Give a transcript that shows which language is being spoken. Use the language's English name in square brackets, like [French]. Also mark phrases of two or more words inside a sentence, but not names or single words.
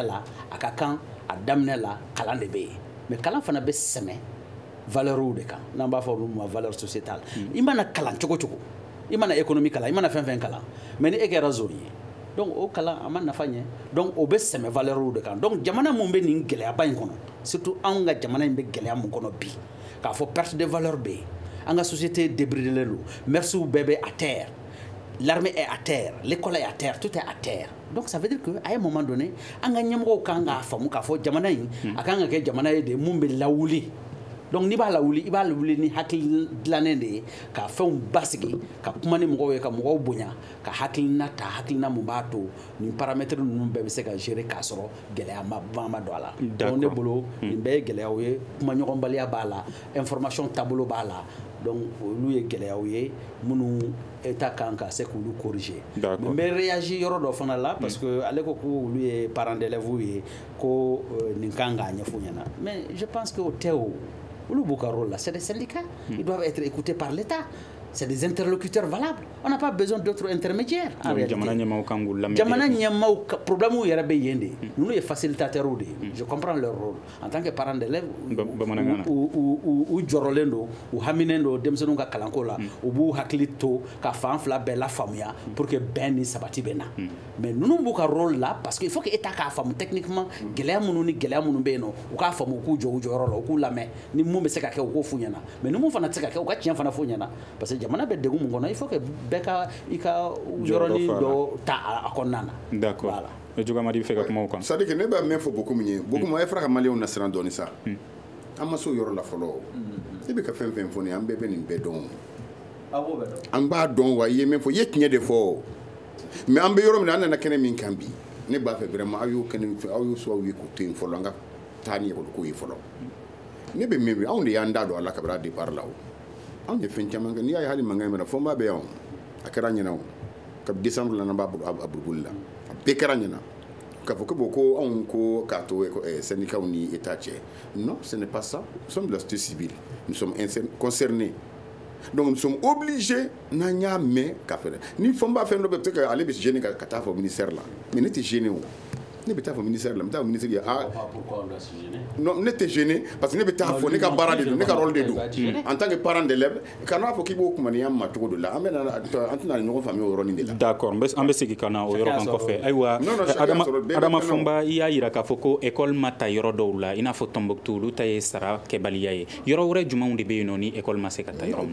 [Bambara] la a ka kan a daminɛ la kalan de bɛ yen mais kalan fana bɛ sɛmɛ valeurs de kan n'an b'a fɔ olu ma [French] valeur sociétale [Bambara] i mana kalan cogo cogo i mana économie kalan i mana fɛn fɛn kalan mais ni e kɛra zone ye donc o kalan a ma nafa ɲɛ donc o bɛ sɛmɛ valeurs de kan donc jamana mun bɛ nin gɛlɛyaba in kɔnɔ surtout anw ka jamana in bɛ gɛlɛya mun kɔnɔ bi k'a fɔ [French] perte de valeur [Bambara] bɛ yen an ka société débridelen don mœursiw bɛɛ bɛ [French] à terre l'armée est à terre l'école est à terre tout est à terre donc ça veut dire que à un moment donné [Bambara] an ka ɲɛmɔgɔw kan k'a faamu k'a fɔ jamana in a kan ka kɛ jamana ye de mun bɛ lawuli donc n'i b'a lawuli i b'a lawuli ni hakili dilannen de ye ka fɛnw basigi ka kuma ni mɔgɔw ye ka mɔgɔw bonya ka hakilina ta hakilina mun b'a to nin paramètre ninnu bɛɛ bɛ se ka gérer k'a sɔrɔ gɛlɛya ma don a la donc ne bolo nin bɛɛ ye gɛlɛyaw ye kuma ɲɔgɔnbaliya b'a la information taabolo b'a la donc olu ye gɛlɛyaw ye minnu état kan ka se k'olu corriger mais n bɛ réagir yɔrɔ dɔ fana la [French] parce que [Bambara] ale ko ko olu ye [French] parents d'élèves [Bambara] ye ko nin kan k'a ɲɛfɔ ɲɛna [French] mais je pense que [Bambara] o tɛ o olu b'u ka [French] rôle là c'est des syndicats ils doivent être écoutés par l'État c'est des interlocuteurs valables on n'a pas besoin d'autres intermédiaires en réalité [Bambara] jamana ɲɛmaaw problème yɛrɛ bɛ yen de ninnu ye facilitateurs de [French] je comprends leur rôle en tant que parents d'élèves [Bambara] u jɔrɔlen don u haminen don denmisɛnninw ka kalanko la u b'u hakili to ka fan fila bɛɛ lafaamuya [French] pour que [Bambara] bɛn ni sabati bɛ na mais ninnu b'u ka [French] rôle là parce que il faut que [Bambara] État k'a faamu techniquement gɛlɛya minnu ni gɛlɛya minnu bɛ yen nɔ u k'a faamu u k'u jɔ u jɔyɔrɔ la u k'u lamɛn ni mun bɛ se ka kɛ u k'o f'u ɲɛna mais ni mun fana tɛ se ka kɛ u ka tiɲɛ fana f'u ɲɛna [French] parce que [Bambara] jamana bɛ degun mun kɔnɔ [French] il faut que [Bambara] bɛɛ ka i ka yɔrɔnin dɔ ta a kɔnɔna na d'accord Diogamadi bɛ fɛ ka kuma o kan [French] c'est à dire que [Bambara] ne b'a mɛn fɔ beaucoup min ye beaucoup ma e fara ka maliyɛnw nasiran dɔɔni sa an ma se o yɔrɔ la fɔlɔ e bɛ ka fɛn fɛn fɔ nin an bɛɛ bɛ nin bɛɛ dɔn an b'a dɔn wa i ye min fɔ i ye tiɲɛ de fɔ mais an bɛ yɔrɔ min na an nana kɛnɛ min kan bi ne b'a fɛ vraiment aw y'o kɛnɛ aw y'o sɔrɔ ye k'o to yen fɔlɔ an ka taa ni ekɔli ko ye fɔlɔ ne bɛ min anw de y'an da don a la kabini a départ la o anw ye fɛn caman kɛ n'i y'a ye hali mankan in na fɔ n b'a bɛ yan a kɛra ɲɛna o kabi décembre la n'an b'a a burubuli la a bɛɛ kɛra ɲɛna k'a fɔ ko anw ko k'a to syndicats ni État cɛ [French] non ce n'est pas ça nous sommes de la société civile nous sommes concernés donc nous sommes obligés [Bambara] n'an y'a mɛn ka fɛrɛ ni fɔ n b'a fɛn dɔ bɛ [French] peut-être que [Bambara] ale bɛ gêner ka taa fɔ ministère la mais ne tɛ gêner o ne bɛ taa fɔ ministère la n bɛ taa fɔ ministère ye non ne tɛ gêner [French] parce que [Bambara] ne bɛ taa fɔ ne ka baara de don ne ka rôle de don [French] en tant que parent d'élève [Bambara] kana fɔ k'i b'o kumaniya ma cogo dɔ la an tɛna ɲɔgɔn faamuya o yɔrɔnin de la d'accord an bɛ segin ka na o yɔrɔ kan kɔfɛ ayiwa Adama Fɔnba i y'a yira k'a fɔ ko école ma ta yɔrɔ dɔw la i n'a fɔ Tombouctou olu ta ye sara kɛbaliya ye yɔrɔ wɛrɛ jumɛnw de bɛ yen nɔ ni école ma se ka ta yɔrɔ min